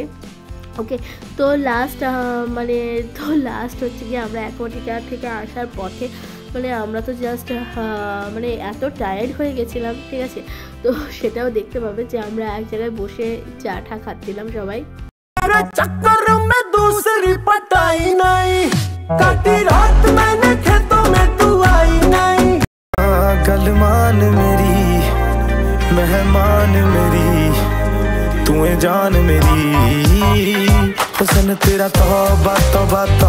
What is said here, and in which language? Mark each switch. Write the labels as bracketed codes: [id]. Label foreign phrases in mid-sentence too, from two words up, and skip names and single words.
[bn] ওকে, তো লাস্ট হচ্ছে গিয়ে আমরা অ্যাকোয়াটিকা থেকে আসার পথে আমরা তো জাস্ট এত টায়ার্ড হয়ে গেছিলাম, ঠিক আছে। তো সেটাও দেখতে পাবে যে আমরা এক জায়গায় বসে চা টা খাচ্ছিলাম সবাই। [hi] गलमान मेरी मेहमान मेरी तू जान मेरी हुस्न तेरा तौबा तौबा